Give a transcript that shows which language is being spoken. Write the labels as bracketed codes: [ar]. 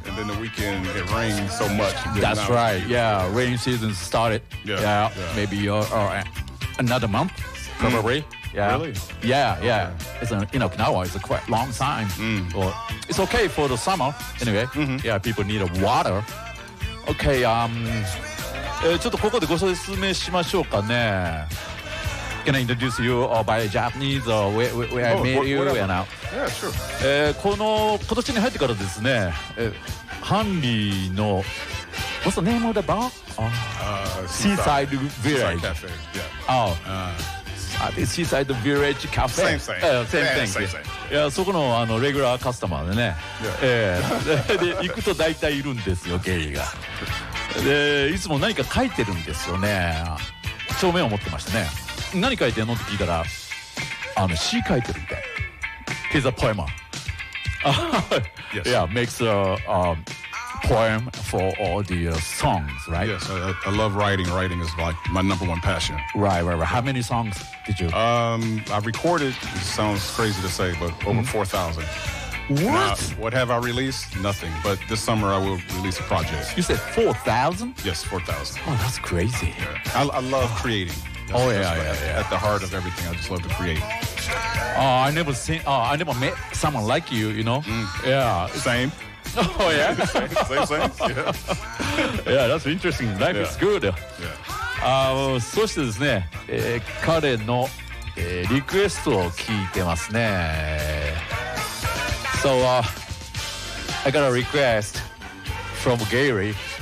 [en] And then the weekend, it rained so much. That's right. Yeah, rain season started. Yeah. Maybe another month, probably. Mm. Yeah. Really? Yeah, yeah. Okay. It's in Okinawa, it's a quite long time. Mm. Or it's okay for the summer, anyway. Mm-hmm. Yeah, people need water. [ja] Okay, ちょっとここでご説明しましょうかね。 [en] Can I introduce you by Japanese or where I met you? Yeah, sure. [ja] この今年に入ってからですね、ハンリーの、 [en] What's the name of the bar? Seaside Village. Seaside Cafe, yeah. Seaside Village Cafe. Same thing. [ja] いや、そこの、レギュラーカスタマーでね。 [en] Yeah. [ja] で、行くと大体いるんですよ、ゲリーが。で、いつも何か書いてるんですよね。帳面を持ってましたね。何書いてんのって聞いたら、詩書いてるみたい。 [en] It's a poem. Yes. Yeah, makes a, poem for all the songs, right? Yes, I love writing. Writing is like my number one passion. Right. How many songs did you? I recorded, it sounds crazy to say, but over 4,000. What? Now, what have I released? Nothing. But this summer I will release a project. You said 4,000? Yes, 4,000. Oh, that's crazy. Yeah. I love creating. That's at the heart of everything. I just love to create. I never met someone like you, you know? Mm. Yeah. Same. Oh, yeah? same. Yeah. Yeah, that's interesting. Life is good. Yeah. [ja] そしてですね、彼の、リクエストを聞いてますね。 [en] So, I got a request from Gary.